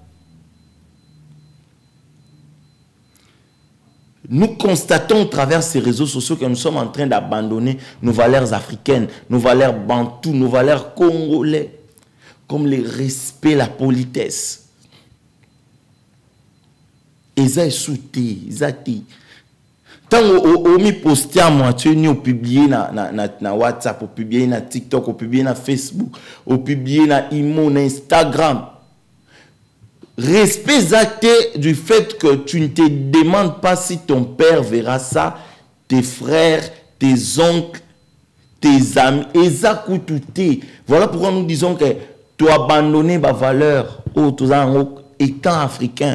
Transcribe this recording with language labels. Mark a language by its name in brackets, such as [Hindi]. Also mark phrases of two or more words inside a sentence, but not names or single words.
[French] Nous constatons à travers ces réseaux sociaux que nous sommes en train d'abandonner nos valeurs africaines, nos valeurs bantoues, nos valeurs congolais, comme le respect, la politesse. Et ça est souté, tant on mi posté à moitié, on publié na WhatsApp, on publié na TikTok, on publié na Facebook, on publié na Imo, na Instagram. Respect du fait que tu ne te demandes pas si ton père verra ça, tes frères, tes oncles, tes amis, voilà pourquoi nous disons que tu as abandonné ma valeur étant africain.